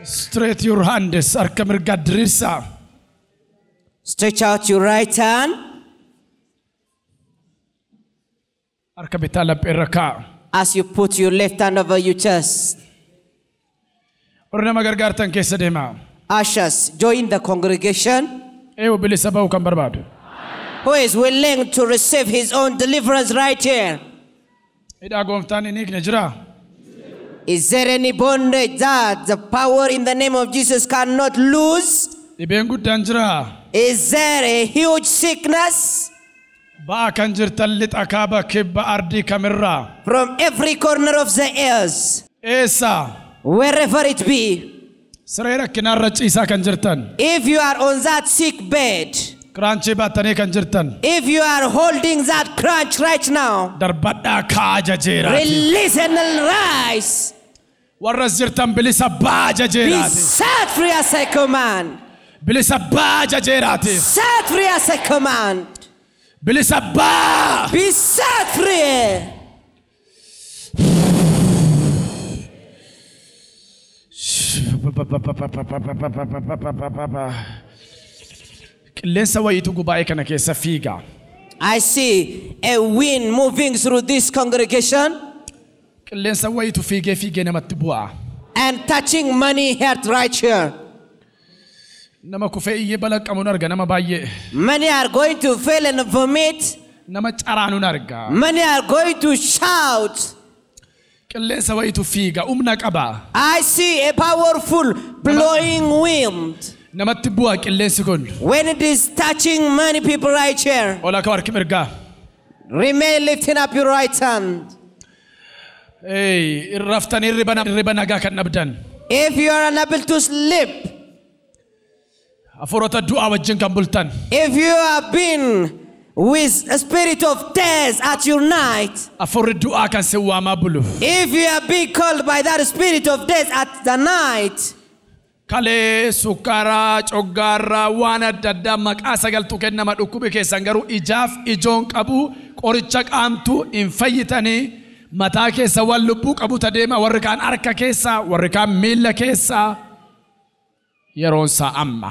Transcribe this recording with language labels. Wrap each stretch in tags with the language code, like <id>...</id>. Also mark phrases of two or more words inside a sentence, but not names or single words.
<en>Straight your hands.</en> <om>Harka mirga dirisa.</om> <en>Stretch out your right hand.</en> <om>Harka bitaa laphee irra kaa'a.</om> <en>As you put your left hand over your chest.</en> <om>Warri nama gargaartan keessa deemaa.</om> <en>Ushers, join the congregation.</en> <om>Eewu bilisa ba'uu kan barbaadu.</om> <en>Who is willing to receive his own deliverance right here?</en> <om>Hidhaa gooftaan hin hiikne jira.</om> <en>Is there any bondage that the power in the name of Jesus cannot lose?</en> <om>Dhibeen guddaan jira.</om> <en>Is there a huge sickness?</en> <om>Ba'aa kan jirtan lixa kaaba kibba ardii kamirraa.</om> <en>From every corner of the earth.</en> <om>Eessa?</om> <en>Wherever it be.</en> <om>Siree rakkinaarra ciisaa kan jirtan.</om> <en>If you are on that sick bed.</en> <om>Kiraanchii baattanii kan jirtan.</om> <en>If you are holding that crunch right now.</en> <om>Darbadhaa ka'aa jajeeraati.</om> <en>Release and rise.</en> <om>Warras jirtan bilisa ba'aa</om> <en>Be</en> <om>jajeeraati.</om> <en>set free as I command.</en> <om>Bilisa ba'aa jajeeraati.</om> <en>Set free as I command.</en> <om>Bilisa ba'aa.</om> <en>Be set free.</en> <om>Qilleensa wayiitu gubaa'ee kana keessa fiiga.</om> <en>I see a wind moving through this congregation</en> <om>Qilleensa wayiitu fiigee namatti bu'a.</om> <en>and touching money heart right here.</en> <om>Nama kufee iyyee balaqqamuun arga nama baay'ee.</om> <en>Many are going to fail and vomit.</en> <om>Nama caraanuun arga.</om> <en>Many are going to shout.</en> <om>Qilleensa wayiitu fiiga humna qaba.</om> <en>I see a powerful blowing wind.</en> <om>Namatti bu'a qilleensi kun.</om> <en>When it is touching many people right here,</en> <om>Ola ka harki mirgaa.</om> <en>remain lifting up your right hand.</en> <om>Irraftanii irriba nagaa kan dhabdan.</om> <en>If you are unable to sleep,</en> <om>Hafuurota du'aa wajjin kan bultan.</om> <en>if you have been with a spirit of death at your night,</en> <om>Hafuurri du'aa kan si waamaa bulu.</om> <en>if you are being called by that spirit of death at the night,</en> <om>Kalee sukkaara coggaarraa waan adda addaa maqaa sagaltu kennama dhukkubi keessan garuu ijaaf ijoon qabu qoricha qaamtu hin fayyitanii mataa keessa waan lubbuu qabu tadeema warri kaan harka keessa warri kaan miilla keessa yeroonsaa amma.</om>